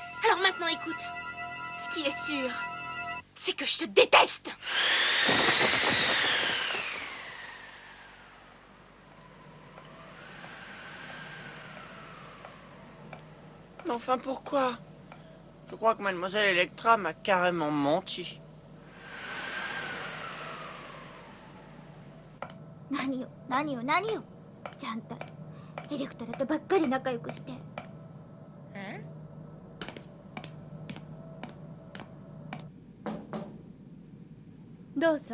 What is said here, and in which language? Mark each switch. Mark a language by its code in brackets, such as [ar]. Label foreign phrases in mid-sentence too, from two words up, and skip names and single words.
[fr] Alors maintenant écoute. Ce qui est sûr, c'est que je te déteste. Mais enfin, pourquoi? Je crois que Mademoiselle Electra m'a carrément menti. [ja] なによ. ちゃんたらエレクトラとばっかり仲良くして。どうぞ。